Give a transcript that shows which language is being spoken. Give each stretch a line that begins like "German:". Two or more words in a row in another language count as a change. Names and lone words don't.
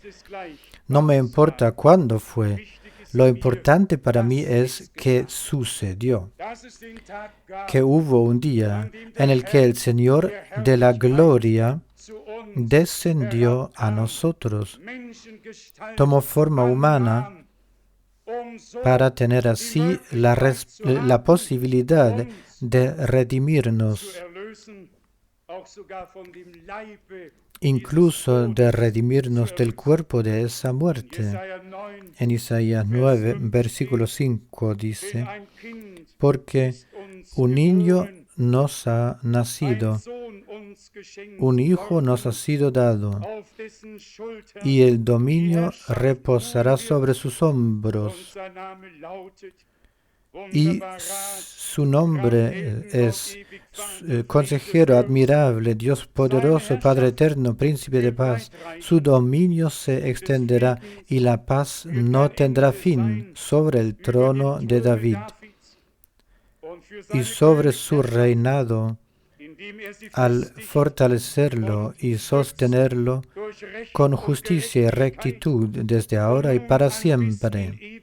Spanish: No me importa cuándo fue. Lo importante para mí es que sucedió, que hubo un día en el que el Señor de la gloria descendió a nosotros, tomó forma humana para tener así la posibilidad de redimirnos.
German: auch sogar von dem Leibe
Spanish: incluso de redimirnos del cuerpo de esa muerte.
German: Jesaja 9,
Spanish: En Isaías 9, versículo 5 dice,
German: ein Kind
Spanish: porque
German: ist uns
Spanish: un niño
German: geboren,
Spanish: nos ha
German: ein
Spanish: nacido,
German: Sohn uns geschenkt
Spanish: un hijo
German: worden,
Spanish: nos ha sido dado,
German: auf dessen Schulter
Spanish: y el dominio
German: Herrschaft
Spanish: reposará
German: ruhen wird,
Spanish: sobre sus
German: und
Spanish: hombros,
German: sein Name lautet
Spanish: y
German: Wunderbar Rat,
Spanish: su nombre
German: Helden,
Spanish: es
German: Gott, ewig Vater,
Spanish: consejero
German: Friede,
Spanish: admirable, Dios poderoso, Padre eterno, príncipe de paz. Su dominio se extenderá y la paz no tendrá fin sobre el trono de David y sobre su reinado, al fortalecerlo y sostenerlo con justicia y rectitud desde ahora y para siempre.